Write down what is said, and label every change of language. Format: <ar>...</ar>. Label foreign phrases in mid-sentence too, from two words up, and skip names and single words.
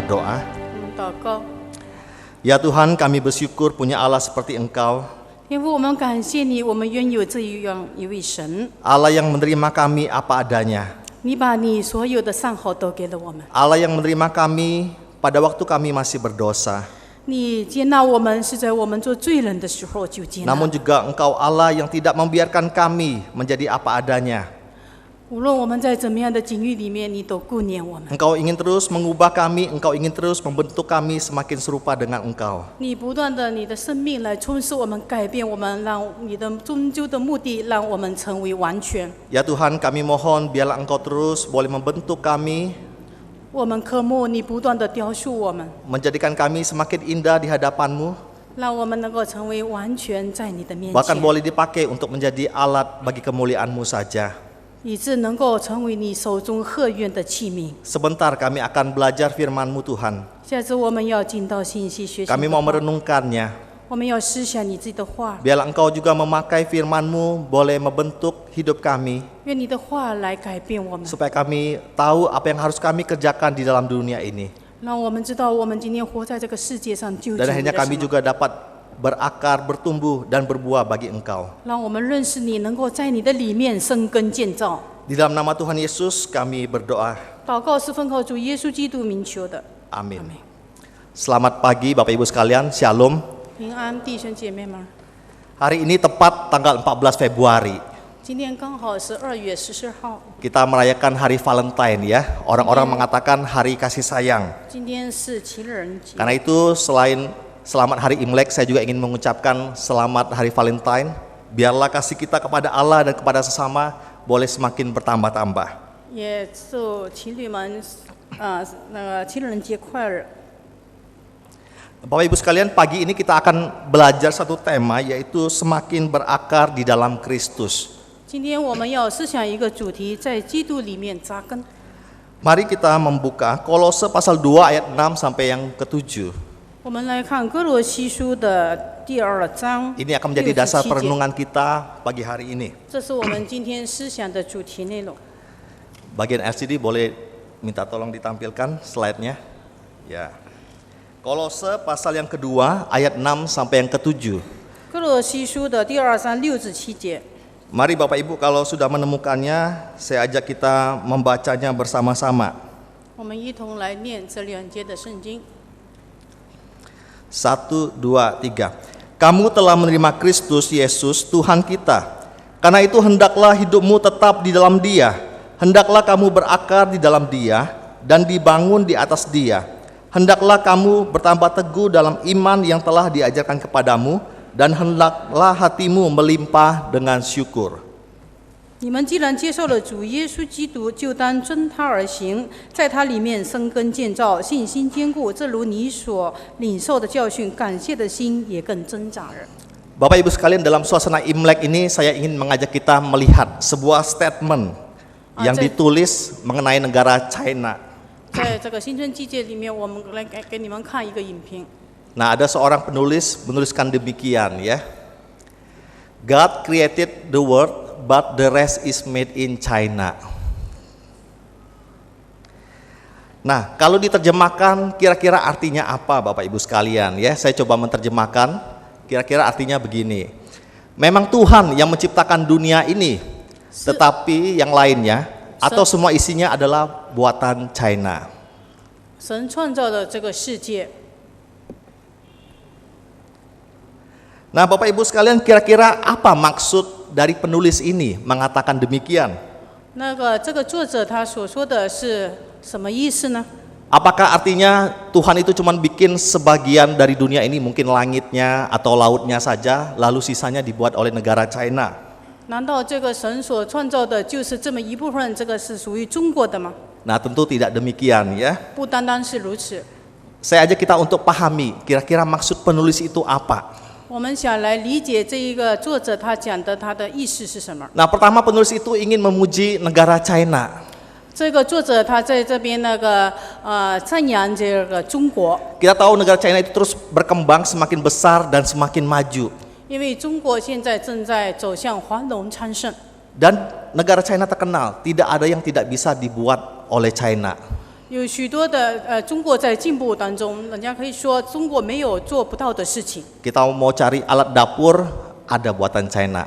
<id>berdoa.</id> <zh>我们祷告，</zh> <id>Ya Tuhan, kami bersyukur punya Allah seperti Engkau,</id> <zh>天父，我们感谢你，我们拥有这样一位神，</zh> <id>Allah yang menerima kami apa adanya,</id> <zh>你把你所有的善好都给了我们，</zh> <id>Allah yang menerima kami pada waktu kami masih berdosa.</id> <zh>你接纳我们是在我们做罪人的时候就接纳。</zh> <id>Namun juga Engkau Allah yang tidak membiarkan kami menjadi apa adanya.</id> <zh>无论我们在怎么样的境遇里面，你都顾念我们。</zh> <id>Engkau ingin terus mengubah kami, Engkau ingin terus membentuk kami semakin serupa dengan Engkau.</id> <zh>你不断的你的生命来充实我们，改变我们，让你的终究的目的让我们成为完全。</zh> <id>Ya Tuhan, kami mohon biarlah Engkau terus boleh membentuk kami,</id> <zh>我们渴慕你不断的雕塑我们，</zh> <id>menjadikan kami semakin indah di hadapan-Mu,</id> <zh>让我们能够成为完全在你的面</zh> <id>bahkan</id> <zh>前，</zh> <id>boleh dipakai untuk menjadi alat bagi kemuliaan-Mu saja.</id> <zh>以致能够成为你手中贺愿的器皿。</zh> <id>Sebentar kami akan belajar firman-Mu Tuhan.</id> <zh>下次我们要进到信息学习</zh> <id>Kami</id> <zh>的</zh> <id>mau</id> <zh>话，</zh> <id>merenungkannya.</id> <zh>我们要思想你自己的话，</zh> <id>Biarlah Engkau juga memakai firman-Mu boleh membentuk hidup kami,</id> <zh>愿你的话来改变我们，</zh> <id>supaya kami tahu apa yang harus kami kerjakan di dalam dunia ini.</id> <zh>让我们知道我们今天活在这个世界上究竟</zh> <id>Dan</id> <zh>为</zh> <id>akhirnya</id> <zh>了什</zh> <id>kami</id> <zh>么，</zh> <id>juga dapat berakar, bertumbuh, dan berbuah bagi Engkau.</id> <zh>让我们认识你，能够在你的里面生根建造。</zh> <id>Di dalam nama Tuhan Yesus kami berdoa.</id> <zh>祷告是奉靠主耶稣基督名求的，</zh> <id>Amin.</id> <zh>阿门。</zh> <id>Selamat pagi Bapak Ibu sekalian, Shalom.</id> <zh>平安，弟兄姐妹们，</zh> <id>Hari ini tepat tanggal 14 Februari.</id> <zh>今天刚好是2月14号，</zh> <id>Kita merayakan hari Valentine ya. Orang-orang mengatakan hari kasih sayang.</id> <zh>今天是情人节。</zh> <id>Karena itu selain selamat hari Imlek, saya juga ingin mengucapkan selamat hari Valentine. Biarlah kasih kita kepada Allah dan kepada sesama boleh semakin bertambah-tambah.</id> <zh>也祝情侣们，那个情人节快乐。</zh> <id>Bapak Ibu sekalian, pagi ini kita akan belajar satu tema, yaitu semakin berakar di dalam Kristus.</id> <zh>今天我们要思想一个主题，在基督里面扎根。</zh> <id>Mari kita membuka Kolose pasal 2 ayat 6 sampai yang ke-7.</id> <zh>我们来看哥罗西书的第2章，</zh> <id>Ini akan menjadi dasar</id> <zh>6-7节</zh> <id>perenungan kita pagi hari ini.</id> <zh>这是我们今天思想的主题内容。</zh> <id>Bagian LCD boleh minta tolong ditampilkan slide-nya. Ya. Kolose pasal yang kedua ayat 6 sampai yang ke-7.</id> <zh>哥罗西书的第2章6-7节，</zh> <id>Mari Bapak Ibu kalau sudah menemukannya, saya ajak kita membacanya bersama-sama.</id> <zh>我们一同来念这2节的圣经。</zh> <id>1, 2, 3. Kamu telah menerima Kristus Yesus Tuhan kita. Karena itu hendaklah hidupmu tetap di dalam Dia. Hendaklah kamu berakar di dalam Dia dan dibangun di atas Dia. Hendaklah kamu bertambah teguh dalam iman yang telah diajarkan kepadamu, dan hendaklah hatimu melimpah dengan syukur.</id> <zh>你们既然接受了主耶稣基督，就当遵他而行，在他里面生根建造，信心坚固。正如你所领受的教训，感谢的心也更增长了。</zh> <id>Bapak Ibu sekalian, dalam suasana Imlek ini saya ingin mengajak kita melihat sebuah statement yang ditulis mengenai negara China.</id> <zh>在这个新春季节里面，我们来给你们看一个影片。</zh> <id>Nah, ada seorang penulis menuliskan demikian ya.</id> <en>God created the world, but the rest is made in China.</en> <id>Nah, kalau diterjemahkan kira-kira artinya apa Bapak Ibu sekalian ya? Saya coba menerjemahkan, kira-kira artinya begini. Memang Tuhan yang menciptakan dunia ini, tetapi yang lainnya atau semua isinya adalah buatan China.</id> <zh>神创造的这个世界，</zh> <id>Nah Bapak Ibu sekalian, kira-kira apa maksud dari penulis ini mengatakan demikian?</id> <zh>那个这个作者他所说的是什么意思呢？</zh> <id>Apakah artinya Tuhan itu cuma bikin sebagian dari dunia ini, mungkin langitnya atau lautnya saja, lalu sisanya dibuat oleh negara China?</id> <zh>难道这个神所创造的就是这么一部分？这个是属于中国的吗？</zh> <id>Nah tentu tidak demikian ya.</id> <zh>不单单是如此。</zh> <id>Saya ajak kita untuk pahami kira-kira maksud penulis itu apa.</id> <zh>我们想来理解这一个作者他讲的他的意思是什么？</zh> <id>Nah pertama penulis itu ingin memuji negara China.</id> <zh>这个作者他在这边那个赞扬这个中国，</zh> <id>Kita tahu negara China itu terus berkembang, semakin besar dan semakin maju.</id> <zh>因为中国现在正在走向繁荣昌盛。</zh> <id>Dan negara China terkenal, tidak ada yang tidak bisa dibuat oleh China.</id> <zh>有许多的中国在进步当中，人家可以说中国没有做不到的事情。</zh> <id>Kita mau cari alat dapur, ada buatan China.</id>